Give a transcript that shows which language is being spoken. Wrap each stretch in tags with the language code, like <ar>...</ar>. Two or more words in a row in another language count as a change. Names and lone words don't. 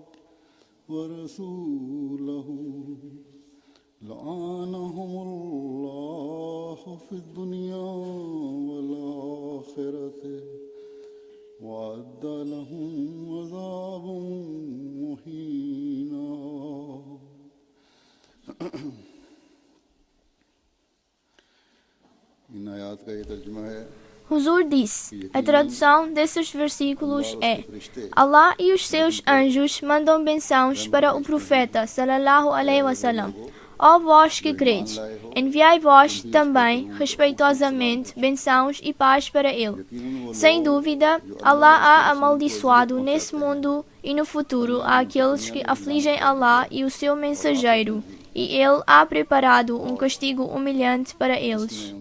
<ar>ورسوله لعنهم الله في الدنيا والآخرة وأعد لهم عذابا مهينا.</ar> <ur>ان آیت کا یہ ترجمہ ہے.</ur> <pt>Huzur disse, a tradução desses versículos é: Allah e os seus anjos mandam bençãos para o profeta</pt> <ar>صلى الله عليه وسلم.</ar> <pt>Ó vós que credes, enviai vós também respeitosamente bençãos e paz para ele. Sem dúvida, Allah há amaldiçoado nesse mundo e no futuro aqueles que afligem Allah e o seu mensageiro, e ele há preparado um castigo humilhante para eles.</pt>